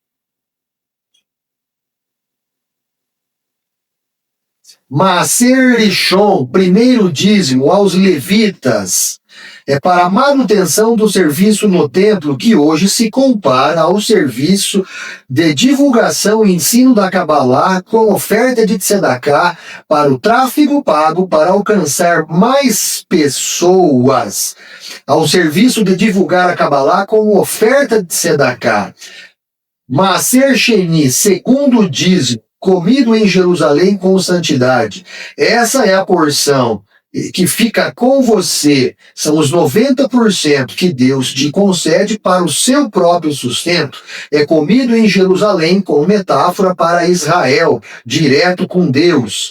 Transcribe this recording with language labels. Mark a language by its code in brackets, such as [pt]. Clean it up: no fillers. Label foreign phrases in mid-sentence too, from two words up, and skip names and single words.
[he] מעשר ראשון, [pt] primeiro dízimo aos levitas, é para a manutenção do serviço no templo, que hoje se compara ao serviço de divulgação e ensino da Kabbalah com oferta de tzedakah para o tráfego pago para alcançar mais pessoas. Ao serviço de divulgar a Kabbalah com oferta de tzedakah. [he] מעשר שני, [pt] segundo dízimo, comido em Jerusalém com santidade. Essa é a porção que fica com você. São os 90% que Deus te concede para o seu próprio sustento. É comido em Jerusalém com metáfora para Israel, direto com Deus.